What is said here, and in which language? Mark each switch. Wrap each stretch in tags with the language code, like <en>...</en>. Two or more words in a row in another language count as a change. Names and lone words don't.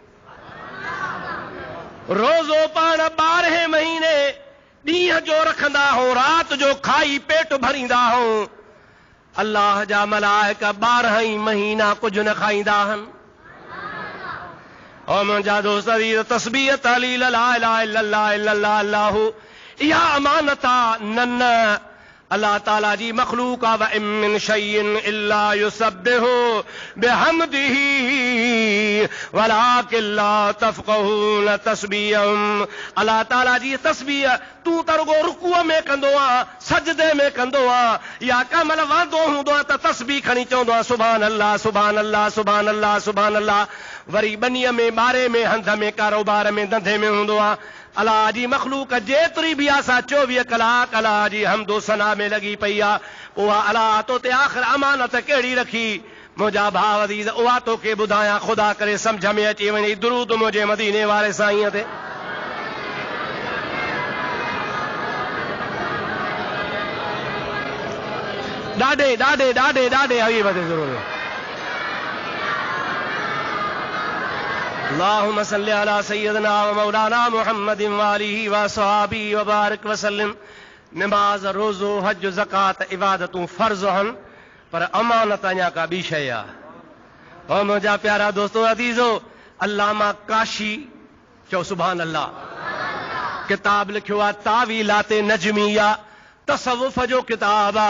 <sd>रोज़ो पाण 12 महीने ॾींहं जो रखंदा हो, रात जो खाई पेट भरींदा हो। अल्लाह जा मलाइक 12 ई महीना कुझु न खाईंदा आहिनि। और मुंहिंजा दोस्त अज़ीज़, तस्बीह तहलील</sd> <ar>لا إله إلا الله إلا الله الله,</ar> <sd>इहा अमानत आहे। न अल्लाह ताला जी मखलूक आहे।</sd> <ar>وإن من شيء إلا يسبح بحمده ولكن لا تفقهون تسبيحهم.</ar> <sd>अल्लाह ताला जी तस्बीह तू त रुगो रुकूअ में कंदो आहे, सजदे में कंदो आहे, या कंहिं महिल वांदो हूंदो आहे त तस्बीह खणी चवंदो आहे</sd> <ar>سبحان الله سبحان الله سبحان الله سبحان الله.</ar> <sd>वरी बनीअ में, ॿारे में, हंध में, कारोबार में, धंधे में हूंदो आहे। अल्लाह जी मखलूक जेतिरी बि आहे 24 कलाक अल्लाह जी हमदो सना में लॻी पई आहे। उहा अल्लाह तो ते आख़िर अमानत कहिड़ी रखी? मुंहिंजा भाउ अज़ीज़, उहा तोखे ॿुधायां, ख़ुदा करे सम्झ में अची वञे। दुरूद मुंहिंजे मदीने वारे साईं ते। ॾाढे ॾाढे ॾाढे ॾाढे हबीब ते ज़रूरु।</sd> <ar>اللهم صل على سيدنا ومولانا محمد وآله وصحبه وبارك وسلم.</ar> <sd>नमाज, रोज़ो, हज, ज़कात इबादतूं फर्ज़ आहिनि, पर अमानत अञा का ॿी शइ आहे। और मुंहिंजा प्यारा दोस्तो अज़ीज़ो, अल्लामा काशी, चओ</sd> <ar>سبحان الله,</ar> <sd>किताब लिखियो आहे तावीलात नजमिया, तसव्वुफ़ जो किताब आहे।</sd>